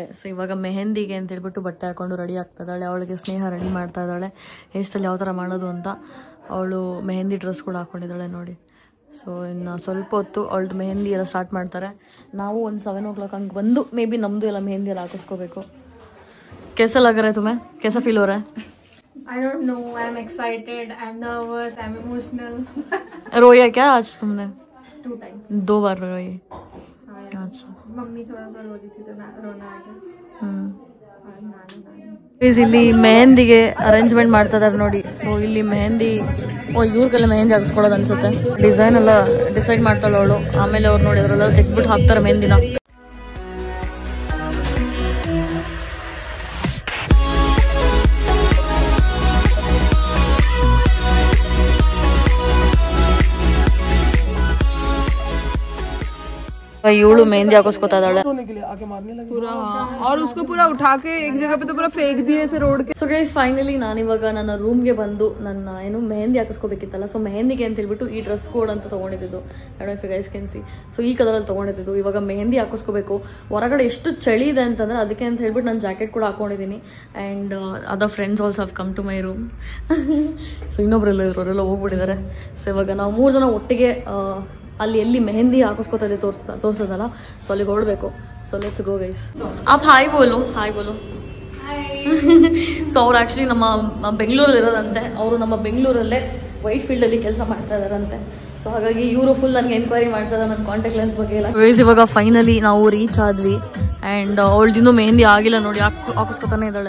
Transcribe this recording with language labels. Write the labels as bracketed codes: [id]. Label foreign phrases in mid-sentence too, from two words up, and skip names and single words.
[kn] ಸೊ ಇವಾಗ ಮೆಹಂದಿಗೆ ಅಂತ ಹೇಳ್ಬಿಟ್ಟು ಬಟ್ಟೆ ಹಾಕೊಂಡು ರೆಡಿ ಆಗ್ತಾ ಇದ್ದಾಳೆ. ಅವಳಿಗೆ ಸ್ನೇಹ ರೆಡಿ ಮಾಡ್ತಾ ಇದ್ದಾಳೆ [en] hair style [kn] ಯಾವ ಥರ ಮಾಡೋದು ಅಂತ. ಅವಳು ಮೆಹಂದಿ ಡ್ರೆಸ್ ಕೂಡ ಹಾಕೊಂಡಿದ್ದಾಳೆ ನೋಡಿ. ಸೊ ಇನ್ನು ಸ್ವಲ್ಪ ಹೊತ್ತು ಅವಳದು ಮೆಹಂದಿ ಎಲ್ಲ ಸ್ಟಾರ್ಟ್ ಮಾಡ್ತಾರೆ. ನಾವು ಒಂದು 7 o'clock ಹಂಗೆ ಬಂದು [en] may be [kn] ನಮ್ಮದು ಎಲ್ಲ ಮೆಹಂದಿ ಎಲ್ಲ ಹಾಕಿಸ್ಕೋಬೇಕು. [hi] कैसा लग रहा है तुम्हें? कैसा फील हो रहा है? [en] I don't know. I'm excited. I'm nervous. I'm emotional. [hi] रोया क्या आज तुमने? [en] 2 times. [hi] 2 बार रोई. अच्छा. मम्मी थोड़ा सा रो रही थी तो रोना आ गया. [kn] ಇಲ್ಲಿ ಮೆಹಂದಿಗೆ ಅರೇಂಜ್ಮೆಂಟ್ ಮಾಡ್ತಾ ಇದಾರೆ ನೋಡಿ. ಸೊ ಇಲ್ಲಿ ಮೆಹಂದಿ ಇವ್ರಿಗೆಲ್ಲ ಮೆಹಂದಿ ಹಾಕಿಸ್ಕೊಳ್ಳೋದು ಅನ್ಸುತ್ತೆ. ಡಿಸೈನ್ ಎಲ್ಲ ಡಿಸೈಡ್ ಮಾಡ್ತಾಳೆ ಅವಳು. ಆಮೇಲೆ ಅವ್ರು ನೋಡಿ ಅವರೆಲ್ಲ ತೆಗ್ಬಿಟ್ಟು ಹಾಕ್ತಾರೆ ಮೆಹಂದಿನ. ಇವಳು ಮೆहंदी ಹಾಕಿಸ್ಕೊತಾ ಇದ್ದಾಳೆ [hi] पूरा. और उसको पूरा उठा के एक जगह पे तो पूरा फेंक दिए ऐसे रोड के. [en] so guys finally [kn] ನಾನು ಇವಾಗ ನನ್ನ ರೂಮ್ಗೆ ಬಂದು ನನ್ನ ಏನು ಮೆಹಂದಿ ಹಾಕಿಸ್ಕೋಬೇಕಿತ್ತಲ್ಲ. ಸೊ ಮೆಹಂದಿಗೆ ಅಂತ ಹೇಳ್ಬಿಟ್ಟು ಈ [en] dress code [kn] ಅಂತ ತೊಗೊಂಡಿದ್ದು. [en] guys can see. [kn] ಸೊ ಈ ಕಲರಲ್ಲಿ ತೊಗೊಂಡಿದ್ದು. ಇವಾಗ ಮೆಹಂದಿ ಹಾಕಿಸ್ಕೋಬೇಕು. ಹೊರಗಡೆ ಎಷ್ಟು ಚಳಿ ಇದೆ ಅಂತಂದ್ರೆ ಅದಕ್ಕೆ ಅಂತ ಹೇಳ್ಬಿಟ್ಟು ನಾನು ಜಾಕೆಟ್ ಕೂಡ ಹಾಕೊಂಡಿದ್ದೀನಿ. [en] and other friends also have come to my room. [kn] ಸೊ ಇನ್ನೊಬ್ರೆಲ್ಲ ಇವರೆಲ್ಲ ಹೋಗ್ಬಿಟ್ಟಿದ್ದಾರೆ. ಸೊ ಇವಾಗ ನಾವು 3 ಜನ ಒಟ್ಟಿಗೆ ಅಲ್ಲಿ ಎಲ್ಲಿ ಮೆಹಂದಿ ಹಾಕಿಸ್ಕೊತಾ ಇದೆ ತೋರಿಸೋದಲ್ಲ, ಸೊ ಅಲ್ಲಿಗೆ ಹೊರಡಬೇಕು. [en] so let's go guys. [hi] आप हाय बोलो. हाय बोलो. [kn] ಸೊ ಅವ್ರು ಆ್ಯಕ್ಚುಲಿ ನಮ್ಮ ಬೆಂಗಳೂರಲ್ಲಿ ಇರೋದಂತೆ. ಅವರು ನಮ್ಮ ಬೆಂಗಳೂರಲ್ಲೇ ವೈಟ್ ಫೀಲ್ಡಲ್ಲಿ ಕೆಲಸ ಮಾಡ್ತಾ ಇದ್ದಾರಂತೆ. ಸೊ ಹಾಗಾಗಿ ಇವರು ಫುಲ್ ನನಗೆ ಎನ್ಕ್ವೈರಿ ಮಾಡ್ತಾ ಇದ್ದಾರೆ ನನ್ನ [en] contact lens [kn] ಬಗ್ಗೆ ಎಲ್ಲ. ಗೈಸ್ ಇವಾಗ ಫೈನಲಿ ನಾವು ರೀಚ್ ಆದ್ವಿ. ಆ್ಯಂಡ್ ಅವಳದಿನ್ನೂ ಮೆಹಂದಿ ಆಗಿಲ್ಲ ನೋಡಿ, ಹಾಕಿಸ್ಕೊತಾನೆ ಇದ್ದಾಳೆ.